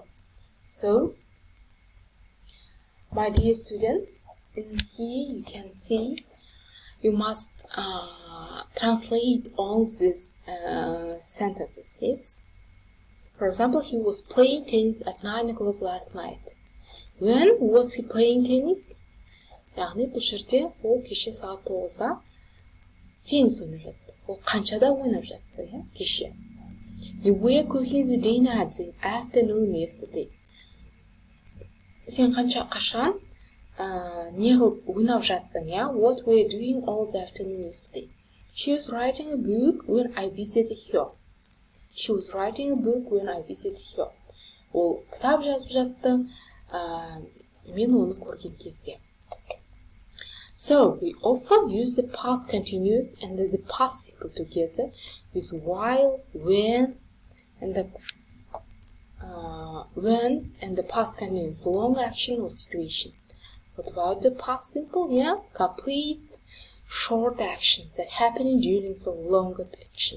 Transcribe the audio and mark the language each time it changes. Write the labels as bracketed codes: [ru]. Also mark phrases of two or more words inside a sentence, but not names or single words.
[en] So, my dear students, in here you can see you must translate all these sentences. Yes? For example, he was playing tennis at 9 o'clock last night. When was he playing tennis? [kk] Яғни бұл жерде ол кеше сағат 9-да теннис ойнап жатты. Ол қаншада ойнап жатты, кеше. [en] You were cooking the dinner at the afternoon yesterday. [kk] Сен қашан не қылып ойнап жаттың, [en] What were you doing all the afternoon yesterday? She was writing a book when I visited her. She was writing a book when I visited her. [kk] Ол кітап жазып жатты, мен оны көрген кезде. [en] So, we often use the past continuous and the participle together with while, when, and the past continuous, long action or situation. What about the past simple? Complete, short actions that happen during the longer action.